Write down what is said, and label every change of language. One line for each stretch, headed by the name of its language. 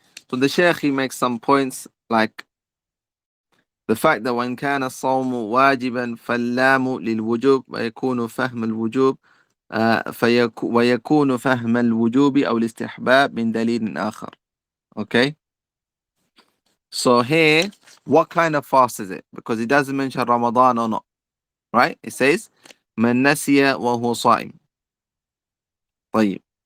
Arabic: So the Shaykh, he makes some points like the fact that when كان الصوم واجبا فاللام للوجوب ويكون فهم الوجوب ويكون فهم الوجوب أو الاستحباب من دليل آخر.
English: Okay? So here, what kind of fast is it? Because it doesn't mention Ramadan or not. Right?
Arabic: It says من نسي وهو صائم. طيب.